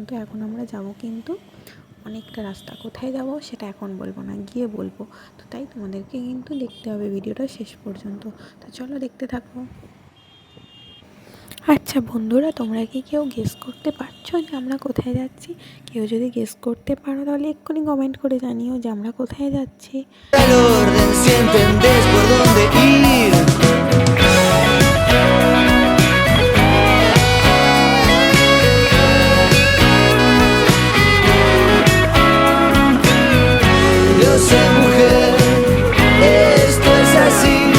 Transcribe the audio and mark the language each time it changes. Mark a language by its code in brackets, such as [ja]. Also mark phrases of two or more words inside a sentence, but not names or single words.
[bn] তো এখন আমরা যাব, কিন্তু অনেকটা রাস্তা, কোথায় যাব সেটা এখন বলবো না, গিয়ে বলবো। তো তাই তোমাদেরকে কিন্তু দেখতে হবে ভিডিওটা শেষ পর্যন্ত। তো চলো দেখতে থাকো। আচ্ছা বন্ধুরা, তোমরা কি কেউ গেস করতে পারছো যে আমরা কোথায় যাচ্ছি? কেউ যদি গেস করতে পারো তাহলে এক্ষুনি কমেন্ট করে জানিও যে আমরা কোথায় যাচ্ছি। [es] El orden si entendés por dónde ir. Yo sé, mujer, esto es así.